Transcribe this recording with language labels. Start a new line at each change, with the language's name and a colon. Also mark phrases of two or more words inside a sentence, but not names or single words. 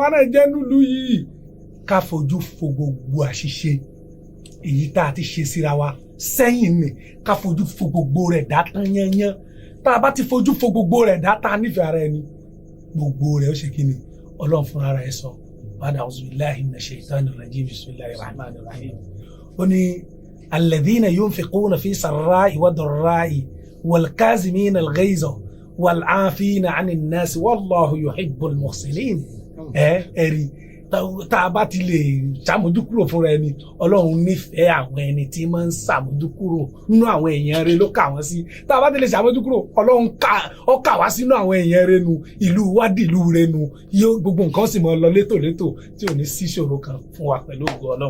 Yoruba: wa náà jẹ́ nílùú yìí ká fojú fo gbogbo àṣìṣe èyí tá a ti ṣe síra wa sẹ́yìn ni ká fojú fo gbogbo rẹ̀ dá tán yányán tá a bá ti fojú fo gbogbo rẹ̀ dá tá a nífẹ̀ẹ́ ara ẹni gbogbo rẹ̀ ó ṣe kí ni ọlọ́run fúnra rẹ̀ sọ bàdà
Arabic: أعوذ بالله من الشيطان الرجيم بسم الله الرحمن الرحيم
Yoruba: ó ní
Arabic: الذين ينفقون في السراء والضراء والكاظمين الغيظ والعافين عن الناس والله يحب المحسنين
Yoruba: ẹ̀rí tá a bá ti lè ṣàmójúkúrò fúnra ẹni ọlọ́run nífẹ̀ẹ́ àwọn ẹni tí máa ń ṣàmójúkúrò nínú àwọn èèyàn rẹ̀ ló kà wọ́n sí tá a bá ti lè ṣàmójúkúrò ọlọ́run ó kà wá sínú àwọn èèyàn rẹ̀ nu ìlú wádìí ìlú rẹ̀ nu yóò gbogbo nǹkan sì mọ lọ létòlétò tí ò ní sí ìṣòro kan fún wa pẹ̀lú ògo ọlọ́run.